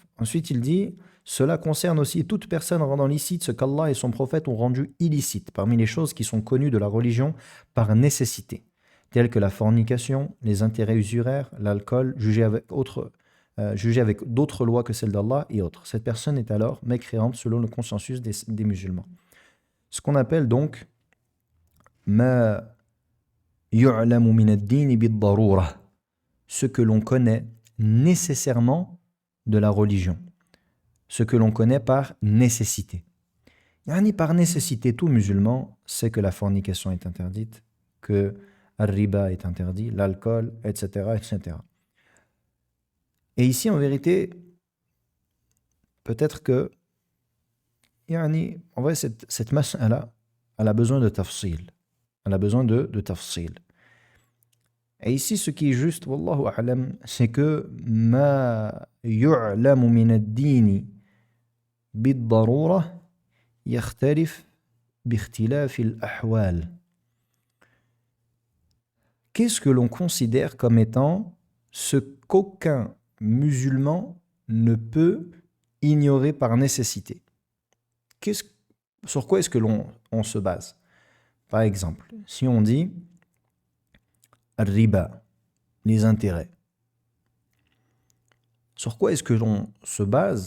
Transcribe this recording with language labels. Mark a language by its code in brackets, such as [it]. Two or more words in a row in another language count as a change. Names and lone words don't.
[fr] Ensuite, il dit, cela concerne aussi toute personne rendant licite ce qu'Allah et son prophète ont rendu illicite, parmi les choses qui sont connues de la religion par nécessité, telles que la fornication, les intérêts usuraires, l'alcool, jugé avec d'autres lois que celles d'Allah et autres. Cette personne est alors mécréante selon le consensus des musulmans. Ce qu'on appelle donc [ar] ما يعلم من الدين بالضرورة, [fr] ce que l'on connaît nécessairement de la religion, ce que l'on connaît par nécessité. Yani par nécessité, tout musulman sait que la fornication est interdite, que le riba est interdit, l'alcool, etc., etc. Et ici, en vérité, peut-être que en vrai, cette mas'ala, elle a besoin de tafsil. Elle a besoin de tafsil. Et ici, ce qui est juste, [ar] والله أعلم, [fr] c'est que [ar] ما يعلم من الدين بالضرورة يختلف باختلاف الأحوال. [fr] Qu'est-ce que l'on considère comme étant ce qu'aucun musulman ne peut ignorer par nécessité? Sur quoi est-ce que on se base? Par exemple, si on dit riba, les intérêts, sur quoi est-ce que l'on se base?